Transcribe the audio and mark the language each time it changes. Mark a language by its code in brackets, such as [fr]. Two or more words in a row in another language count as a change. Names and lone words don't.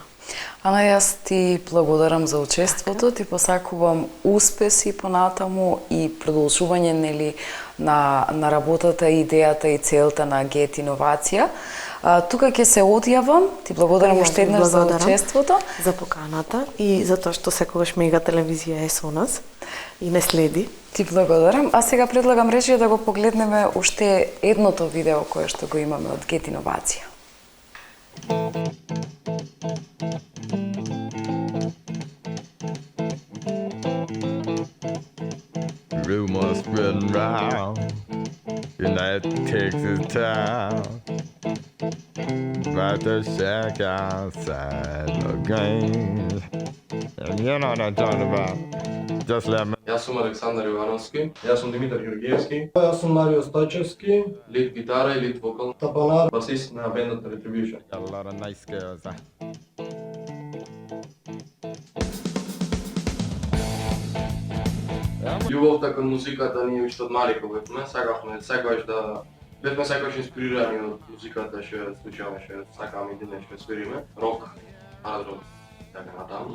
[mk] Ана, јас ти благодарам за учеството, ти посакувам успеси понатаму и продолжување на работата, идејата и целта на Get Иновација. Тука ќе се одјавам. Ти благодарам Јас уште ви еднаш за благодарам учеството. за поканата и за тоа што секогаш Мега телевизија е со нас и не следи. Ти благодарам. А сега предлагам режија да го погледнеме уште едното видео кое што го имаме од Get Инновација. [en] Rumors spreading round in that Texas town about the shack outside the games. And you know what I'm talking about. Just let me. [mk] Јас сум Александар Јовановски. Јас сум Димитар Ѓоргиевски. Јас сум Марио Стачевски. Лид гитара и лид вокал. Тапанар, басист на бендот Retribution. [en] Got a lot of nice girls. [mk] Љубовта кон музиката ние уште од мали кога бевме, сакавме секогаш да бевме секогаш инспирирани од музиката што ја слушаме, што сакаме и денес што свириме. Рок, хард рок, така натаму.